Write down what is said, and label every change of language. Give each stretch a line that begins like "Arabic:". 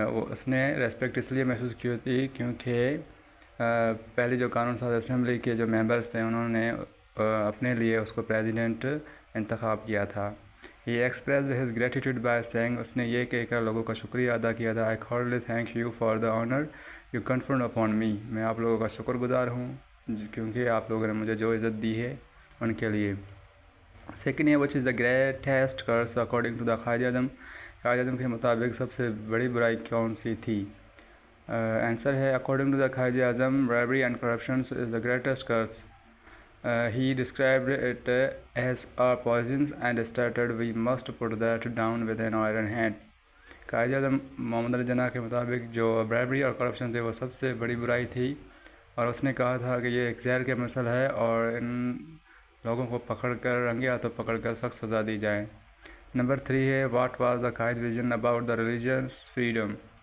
Urdu: اس نے ریسپیکٹ اس لیے محسوس کی تھی کیونکہ پہلی جو قانون ساز اسمبلی کے جو ممبرس تھے انہوں نے اپنے لیے اس کو پریزیڈنٹ انتخاب کیا تھا.
English: He expressed his gratitude by saying.
Urdu: اس نے یہ کہہ کر لوگوں کا شکریہ ادا کیا تھا.
English: I heartily thank you for the honour you conferred upon me.
Urdu: میں آپ لوگوں کا شکر گزار ہوں کیونکہ آپ لوگوں نے مجھے جو عزت دی ہے ان کے لیے.
English: Second ہے which is the greatest curse according to the Quaid Azam.
Urdu: Quaid Azam کے مطابق سب سے بڑی برائی کون سی تھی؟
English: Answer ہے according to the Quaid Azam bribery and corruption is the greatest curse. He described it as a poison and stated we must put that down with an iron hand.
Urdu: Quaid Azam محمد علی جناح کے مطابق جو برائبری اور کرپشن تھے وہ سب سے بڑی برائی تھی اور اس نے کہا تھا کہ یہ ایک زہر کا مسئلہ ہے اور ان لوگوں کو پکڑ کر رنگے ہاتھوں پکڑ کر سخت سزا دی جائے.
English: Number 3 ہے what was the Quaid vision about the religious freedom.